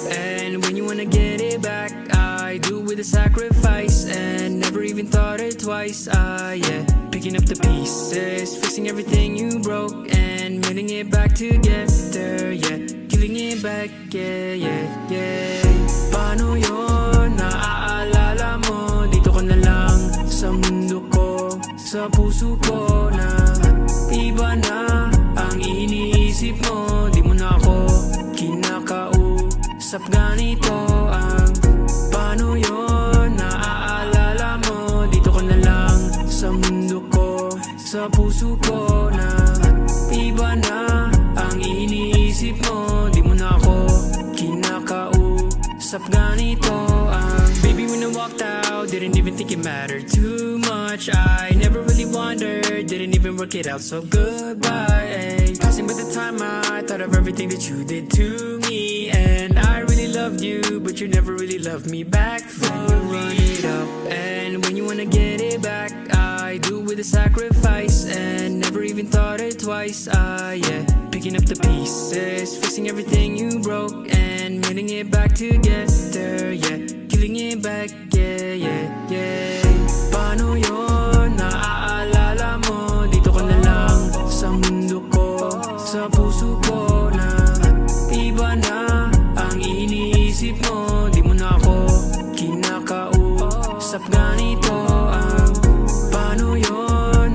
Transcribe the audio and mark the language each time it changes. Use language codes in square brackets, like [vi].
[en] And when you wanna get it back, I do with a sacrifice and never even thought it twice. Yeah, picking up the pieces, fixing everything you broke and putting it back together. Yeah, giving it back, yeah, yeah, yeah. [tl] Paano yun? Naaalala mo? Dito ka na lang sa mundo ko, sa puso ko na iba na ang iniisip mo. Di mo na ako kinakausap, ganito ang paano yun? Naaalala mo? Dito ka na lang sa mundo ko, sa puso ko na iba na ang iniisip mo. Di mo na ako kinakausap, ganito ang [en] baby, when I walked out, didn't even think it mattered too much. I never really wondered, didn't even work it out, so goodbye. Passing by the time, I thought of everything that you did to me, and I really loved you, but you never really loved me back. Then you run it up, and when you wanna get it back, I do with a sacrifice and never even thought it twice. Yeah, picking up the pieces, fixing everything you broke and putting it back together. Yeah, giving it back, yeah, yeah, yeah. [tl] Paano yun? Naaalala mo? Dito ka na lang sa mundo ko, sa puso ko na iba na ang iniisip mo. Di mo na ako kinakausap, ganito ang paano yun?